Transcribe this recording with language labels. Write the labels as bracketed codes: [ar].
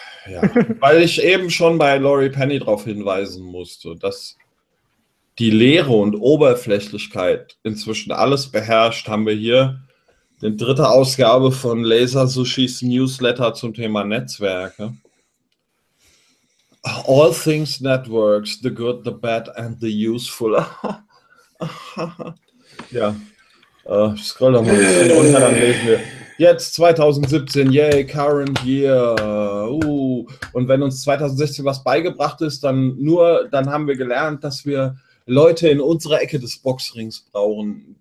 [de] Ja, weil ich eben schon bei Laurie Penny darauf hinweisen musste, dass die Leere und Oberflächlichkeit inzwischen alles beherrscht, haben wir hier die dritte Ausgabe von Laser Sushis Newsletter zum Thema Netzwerke. [en] All things networks, the good, the bad and the useful. [de] Ja, scroll doch mal ein bisschen runter, dann lesen wir. Jetzt 2017, [en] yay, current year. [de] Und wenn uns 2016 was beigebracht ist, dann haben wir gelernt, dass wir Leute in unserer Ecke des Boxrings brauchen.